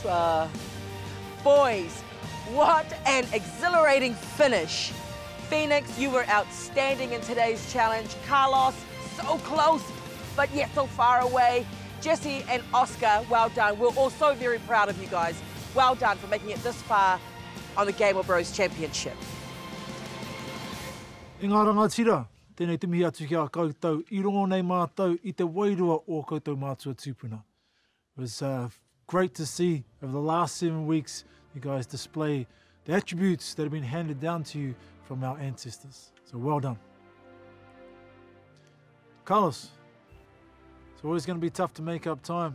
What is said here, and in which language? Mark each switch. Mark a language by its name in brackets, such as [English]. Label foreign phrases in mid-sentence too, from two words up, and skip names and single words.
[English] Boys, what an exhilarating finish. Phoenix, you were outstanding in today's challenge. Carlos, so close, but yet so far away. Jesse and Oscar, well done. We're all so very proud of you guys. Well done for making it this far on the Game of Bros Championship. [Māori] I ngā rangatira, tēnei timihi atu ki a koutou, I rongo nei mātou I te wairua o koutou mātua tūpuna. [English] It was great to see over the last 7 weeks you guys display the attributes that have been handed down to you from our ancestors. So well done. Carlos, it's always going to be tough to make up time.